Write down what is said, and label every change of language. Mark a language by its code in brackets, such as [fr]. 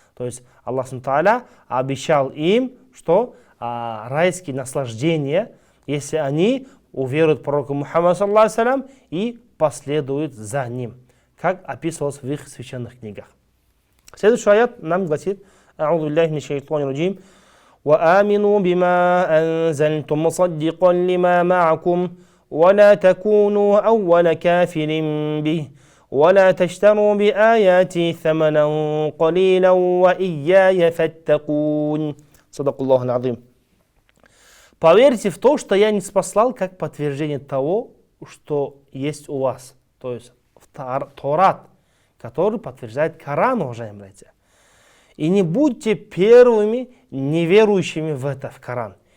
[ru] То есть Аллах Субхану обещал им, что райские наслаждения, если они уверуют в пророка Мухаммада саллаллаху алейхи вассалям и последуют за ним, как описывалось в их священных книгах. Следующий аят нам гласит: [ar] «А'уду биллахи мин шайтани раджим. وآمنوا بما أنزلت مصدقا لما معكم ولا تكونوا أول كافر به ولا تشتروا بآياتي ثمنا قليلا وإياي فاتقون». صدق الله العظيم. [ru] Поверьте в то, что я не спаслал, как подтверждение того, что есть у вас. То есть в Торат, который подтверждает Коран, уважаемые братья. И не будьте первыми неверующими в Коран.